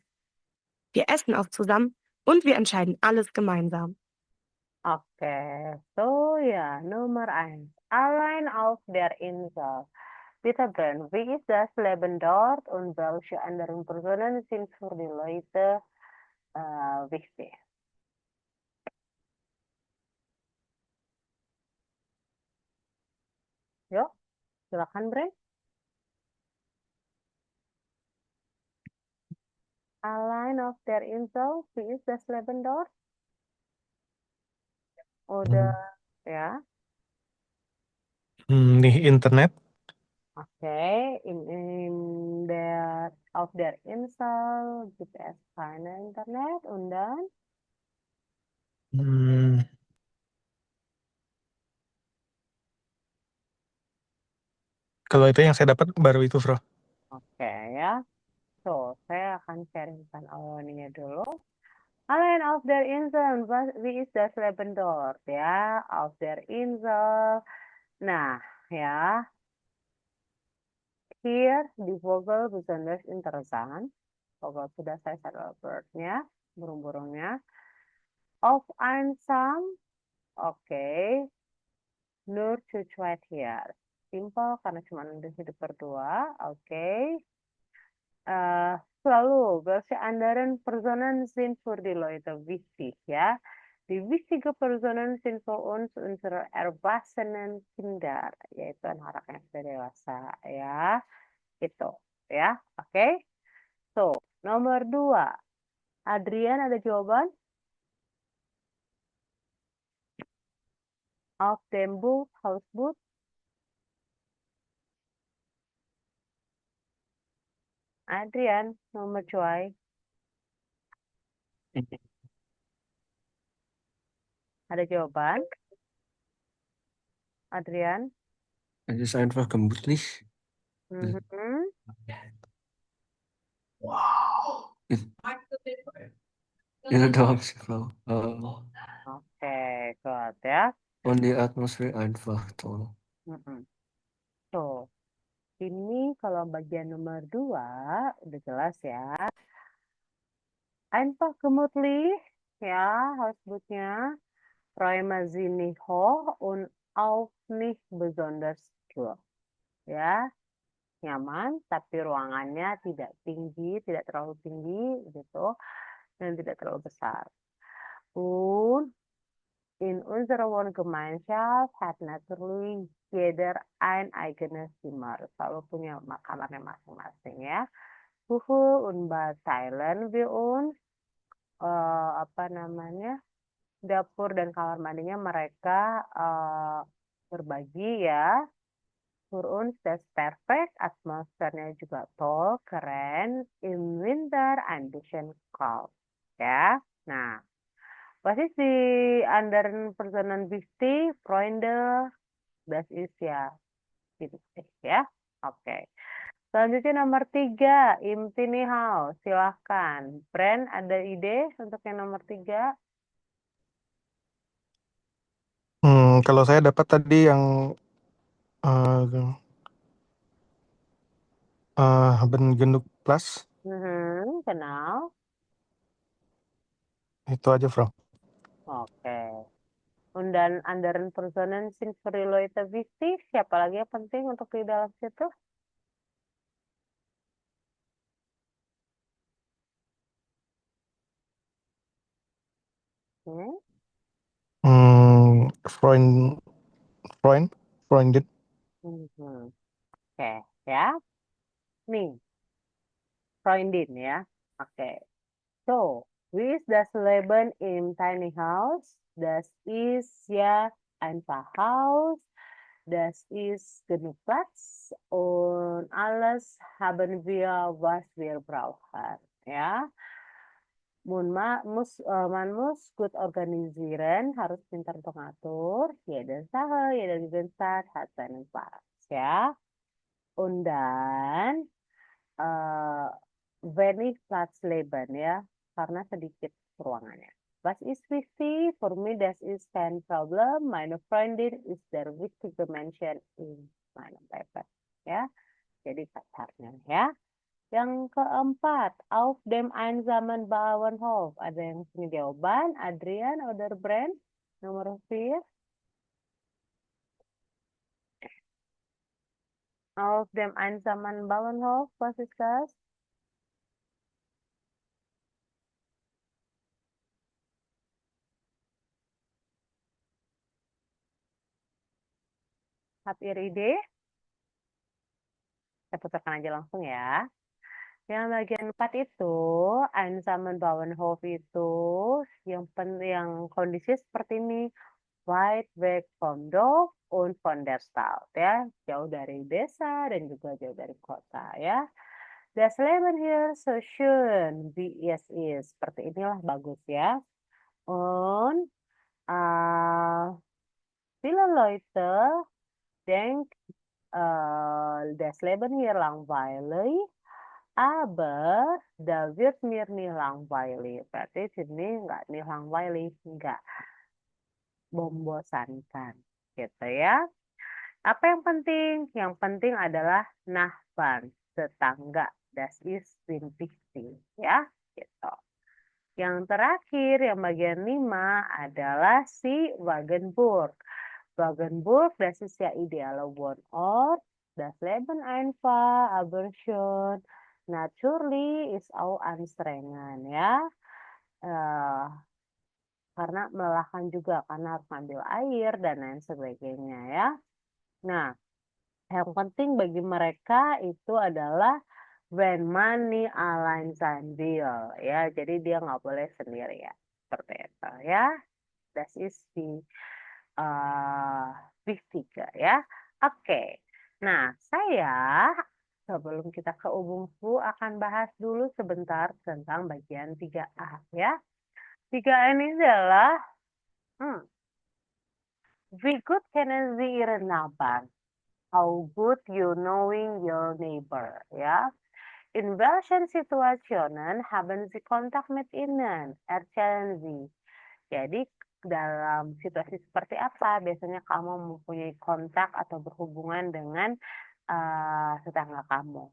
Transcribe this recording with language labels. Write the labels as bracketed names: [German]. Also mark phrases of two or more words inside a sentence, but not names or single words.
[German] Wir essen auch zusammen und wir entscheiden alles gemeinsam. Oke, so ja, Nummer 1. Allein auf der Insel. Bitte Bren, wie ist das Leben dort und welche anderen Personen sind für die Leute wichtig? [Indonesian] Yuk, silakan Bren. [German] Allein auf der Insel, wie ist das Leben dort? Oder, ja, [Indonesian] Nih Internet. [German] okay, auf der Insel gibt es keine Internet und dann, [Indonesian] Hmm, Kalau itu yang saya dapat baru itu, Bro. oke ya. So, saya akan sharingkan awalnya dulu. [German] Allein auf der Insel, wie ist das Leben dort? Ya, auf der Insel. [Indonesian] Nah, ya, [German] hier di Vogel besonders interessant. [Indonesian] Vogel sudah saya share bird-nya, burung-burungnya. [German] Auf einsam, oke. Nur zu zweit hier. [Indonesian] Simple karena cuma hidup berdua, oke. Selalu, [German] welche anderen Personen sind für die Leute wichtig, ya. Die wichtige Personen sind für uns unsere erwachsenen Kinder, [Indonesian] yaitu anak-anak yang sudah dewasa, ya. Gitu, ya. Oke. So, nomor 2. Adrian, ada jawaban? [German] Auf dem Boot, Hausboot. [Indonesian] Adrian, nomor 2. Ada jawaban? Adrian? [German] Es ist einfach gemütlich. Mhm. Wow. Ja, da habe ich Frau. [Indonesian] Oke, kuat ya. [German] Und die Atmosphäre einfach toll. Mm-mm. [Indonesian] So, ini kalau bagian nomor 2 udah jelas ya. [German] Einfach gemütlich, ya, Hausbootnya. Träume Sie nicht hoch und auch nicht besonders kühl. [Indonesian] Ya, nyaman, tapi ruangannya tidak tinggi, tidak terlalu tinggi, gitu, dan tidak terlalu besar. [German] Und in unserer Wohngemeinschaft hat natürlich jeder ein eigenes Zimmer. [Indonesian] Selalu punya kamarnya masing-masing ya. [German] Und bald teilen wir uns [Indonesian] dapur dan kamar mandinya mereka berbagi ya. [German] Für uns das perfekt, [Indonesian] atmosfernya juga toll, keren. [German] Im Winter ein bisschen kalt. [Indonesian] Ya, nah. [German] Was ist die anderen Personen wichtig? Freunde, das ist ja wichtig ya. [Indonesian] Oke. Selanjutnya nomor 3, [German] im Tiny House. [Indonesian] Silahkan. Brand, ada ide untuk yang nomor 3? Kalau saya dapat tadi yang [German] Haben genug Platz, Genau. [Indonesian] itu aja, Frau. Oke. [German] Und dann anderen Personen sind für die Leute wichtig. [Indonesian] Siapa lagi yang penting untuk di dalam situ? [German] Freundin. [Indonesian] Oke, ya. Nih, Freundin ya. Oke. [German] So, wie ist das Leben im Tiny House? Das ist ja einfach Haus. Das ist genug Platz und alles haben wir, was wir brauchen. Ja, man muss gut organisieren, [Indonesian] harus pintar untuk ngatur. [German] Jede Sache, jeder Gegenstand hat seinen Platz. Ja, und dann wenig Platz leben ya, [Indonesian] karena sedikit ruangannya. [German] Was ist wichtig? [English] For me, [German] das ist kein Problem. Meine Freundin ist der wichtige Mensch in meinem Leben. [Indonesian] Ya, jadi pacarnya ya. Yang keempat, [German] auf dem einsamen Bauernhof. [Indonesian] Ada yang punya jawaban? Adrian oder Brand? Nomor 4. [German] Auf dem einsamen Bauernhof, was ist das? Habt ihr Idee? [Indonesian] Saya putarkan aja langsung ya. Yang bagian 4 itu, [German] einsamen Bauernhof [Indonesian] itu, yang kondisi seperti ini. [German] Weit weg vom Dorf und von der Stadt, ya. [Indonesian] Jauh dari desa dan juga jauh dari kota, ya. [German] Das Leben hier so schön, wie es ist. [Indonesian] Seperti inilah bagus, ya. [German] Und viele Leute denken, das Leben hier langweilig, aber da wird mir nicht langweilig. [Indonesian] Berarti sini nggak nih langweilig, nggak membosankan, gitu ya. Apa yang penting? Yang penting adalah Nachbarn, tetangga. [German] Das ist wichtig, [Indonesian] ya, gitu. Yang terakhir, yang bagian 5 adalah si Wagenburg. [German] Wagenburg, das ist ja idealer Wohnort. Das Leben einfach, aber schön. Natürlich ist auch anstrengend, [Indonesian] ya. karena melelahkan juga karena harus ngambil air dan lain sebagainya ya. Nah, yang penting bagi mereka itu adalah [English] when money aligns [Indonesian] andil ya. Jadi dia nggak boleh sendirian seperti itu ya. [German] Das ist die wichtige ya. [Indonesian] Oke. Nah, saya sebelum kita ke umumku akan bahas dulu sebentar tentang bagian 3A ya. 3A ini adalah [German] wie gut kennen Sie Ihren Nachbarn? [English] How good you knowing your neighbor, [German] ja? In welchen Situationen haben Sie Kontakt mit ihnen? Erzählen Sie. [Indonesian] Jadi dalam situasi seperti apa biasanya kamu mempunyai kontak atau berhubungan dengan tetangga kamu.